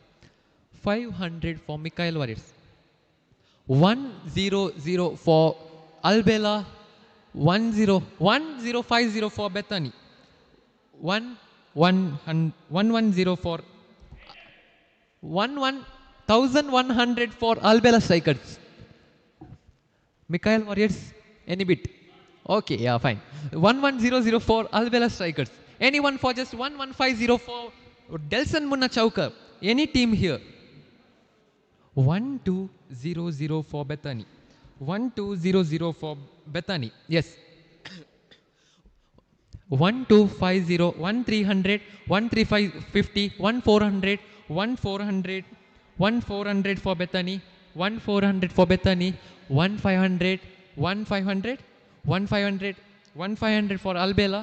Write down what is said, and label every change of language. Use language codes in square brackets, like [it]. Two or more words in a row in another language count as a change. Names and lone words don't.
[en] 100 for Albella 1050 for Bethany 110 for 1100 for Albella strikers Mikael Warriors any bit okay yeah fine 1100 for Albella strikers anyone for just 1150 for Delson Munna Chauker any team here 1200 for Bethany 1200 for Bethany yes 1250 1300 1350 1400 1400, 1400 for Bethany, 1400 for Bethany, 1500, 1500, 1500, 1500 for Albela.